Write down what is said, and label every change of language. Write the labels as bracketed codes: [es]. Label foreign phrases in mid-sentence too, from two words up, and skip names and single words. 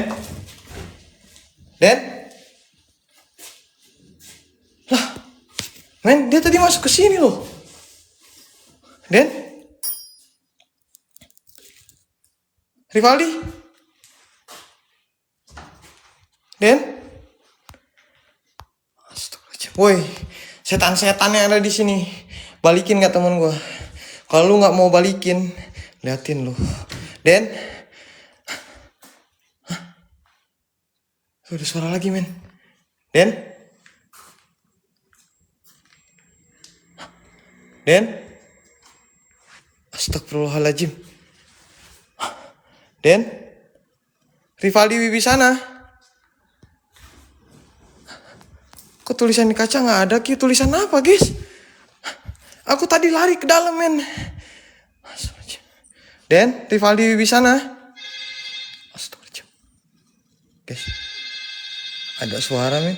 [id] Den. Lah. Men, dia tadi masuk ke sini loh. Den. Rivaldi. Den. Astagfirullahaladzim. Woi, setan-setan yang ada di sini, balikin gak temen gua? Kalau lu nggak mau balikin, liatin lu. Den. Ada suara lagi men. Den. Den. Astagfirullahaladzim. Den. Rivaldi Wibisana. Kok tulisan di kaca nggak ada? Ki tulisan apa guys? Aku tadi lari ke dalam men. Den, Rivaldi Wibisana. Astagfirullahaladzim. Guys. Ada suara men.